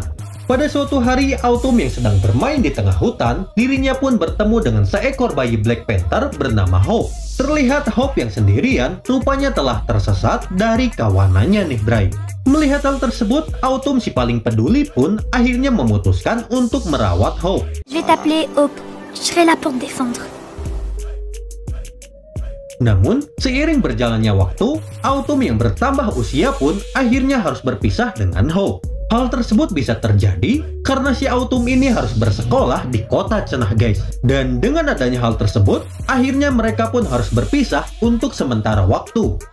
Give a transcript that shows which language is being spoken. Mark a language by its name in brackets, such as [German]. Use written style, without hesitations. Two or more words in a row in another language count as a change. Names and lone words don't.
[Indonesian] Pada suatu hari, Autumn yang sedang bermain di tengah hutan, dirinya pun bertemu dengan seekor bayi Black Panther bernama Hope. Terlihat Hope yang sendirian rupanya telah tersesat dari kawanannya nih Bray. Melihat hal tersebut, Autumn si paling peduli pun akhirnya memutuskan untuk merawat Hope. [French] Je vais t'appeler Hope. Je serai là pour te défendre. [Indonesian] Namun, seiring berjalannya waktu, Autumn yang bertambah usia pun akhirnya harus berpisah dengan Hope. Hal tersebut bisa terjadi karena si Autumn ini harus bersekolah di kota Cenah guys. Dan dengan adanya hal tersebut, akhirnya mereka pun harus berpisah untuk sementara waktu.